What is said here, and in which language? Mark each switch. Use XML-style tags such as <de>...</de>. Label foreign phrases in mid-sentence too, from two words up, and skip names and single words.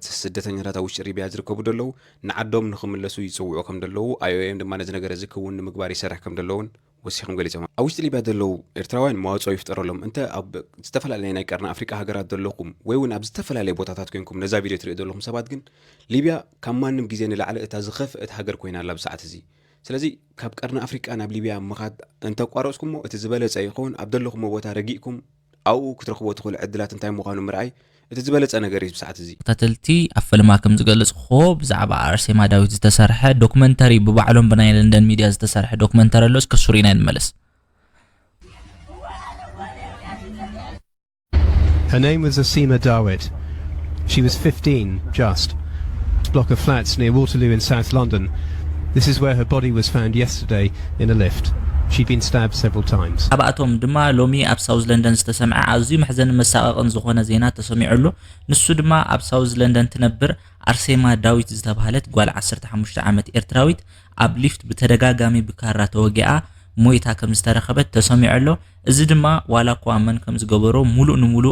<ti>ስደተኛታት ኣብ ውሽጢ ሊብያ ዝርከቡ ደለው ንዓዶም ንኽምለሱ ይፅውዑ ከም ደለው IOM ድማ ነዚ ነገር እዚ ክውን ንምግባር ይሰርሕ ከም ደለውን ወሲኹም ገሊፆም ኣብ ውሽጢ ሊብያ ደለው ኤርትራውያን መዋፅኦ ይፍጠረሎም እንተ ኣብ ዝተፈላለየ ናይ ቀርኒ ኣፍሪቃ ሃገራት ዘለኹም ወይ እውን ኣብ ዝተፈላለየ ቦታታት ኮይንኩም ነዛ ቪድዮ ትሪኡ ዘለኹም ሰባት ግን ሊብያ ካብ ማንም ግዜ ንላዕሊ እታ ዝኸፍአት ሃገር ኮይና ኣላ ብሰዓት እዚ ስለዚ ካብ ቀርኒ ኣፍሪቃ ናብ ሊብያ ምኻድ እንተቋረፅኩሞ እቲ ዝበለፀ ይኸውን ኣብ ዘለኹሞ ቦታ ረጊእኩም ኣብኡ ክትረኽቦ ትኽእሉ ዕድላት እንታይ ምዃኑ ምርኣይ እቲ ዝበለፀ ነገር እዩ ብሰዓት እዚ ተተልቲ ኣብ ፈልማ ከም ዝገለጽኹ ብዛዕባ ኣርሴማ ዳዊት ዝተሰርሐ ዶክመንተሪ ብባዕሎም ብናይ ለንደን ሚድያ ዝተሰርሐ ዶክመንተሪ ኣሎ እስከ ሱሪና እንመለስ</ti> <en>Her name was Arsema Dawit. She was 15 just. Block of flats near Waterloo in South London. This is where her body was found yesterday in a lift. She'd been stabbed several times.</en> <ti>አባቶም ድማ ሎሚ ኣብ ሳውዝ ለንደን ዝተሰምዐ ኣዝዩ መሕዘን መሳቀቅን ዝኾነ ዜና ተሰሚዑሉ ንሱ ድማ ኣብ ሳውዝ ለንደን ትነብር ኣርሴማ ዳዊት ዝተባሃለት ጓል 15 ዓመት ኤርትራዊት ኣብ ሊፍት ብተደጋጋሚ ብካራ ተወጊኣ ሞይታ ከም ዝተረኸበት ተሰሚዑሎ እዚ ድማ ዋላ እኳ መን ከም ዝገበሮ ሙሉእ ንሙሉእ</ti>